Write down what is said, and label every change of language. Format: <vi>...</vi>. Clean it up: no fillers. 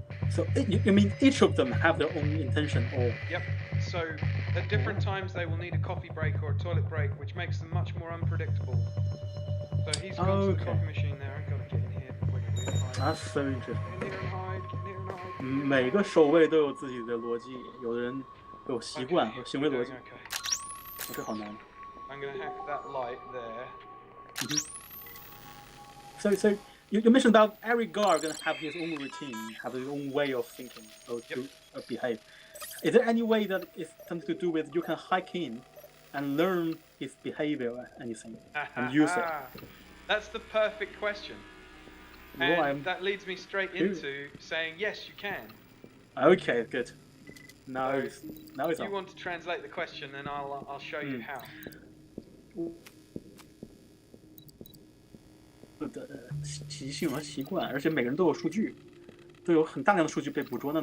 <en>So you mean each of them have their own intention, or? Yep. So at different times they will need a coffee break or a toilet break, which makes them much more unpredictable. So he's gone to the coffee machine there. I've got to get in here quickly and hide. That's so interesting. Get in here and hide. Get in here and hide.</en> <zh>每个守卫都有自己的逻辑，有的人有习惯和行为逻辑。</zh> <en>Okay.</en> <zh>这好难。</zh> <en>I'm gonna hack that light there. So you mentioned that every guard gonna have his own routine, have his own way of thinking or to behave. Is there any way that it's something to do with you can hack in and learn his behavior or anything and use it? That's the perfect question. And that leads me straight into saying yes, you can. Okay, good. Now it's on. You want to translate the question, and I'll show you how.</en> <zh>的习性和习惯，而且每个人都有数据，都有很大量的数据被捕捉。</zh>